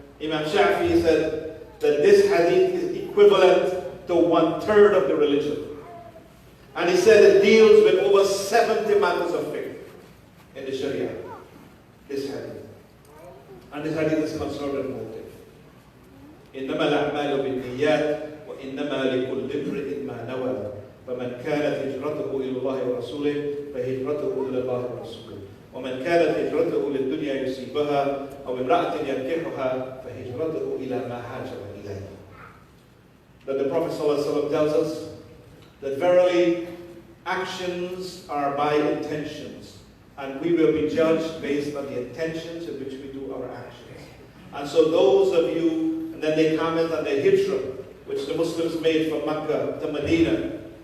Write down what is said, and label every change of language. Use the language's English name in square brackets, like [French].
[English] Imam Shafi'i said that this hadith is equivalent to 1/3 of the religion. And he said it deals with over 70 matters of faith in the Sharia. This hadith. And this hadith is concerned with motive. [Arabic] إنما الأعمال بالنيات وإنما لكل امرئ ما نوى فمن كانت هجرته إلى الله ورسوله فهجرته إلى الله ورسوله ومن كانت هجرته للدنيا يصيبها أو امرأة ينكحها فهجرته إلى ما هاجر إليه. [English] That the Prophet ﷺ tells us that verily actions are by intentions, and we will be judged based on the intentions in which we do our actions. And so those of you, and then they comment on the hijrah, which the Muslims made from Mecca to Medina.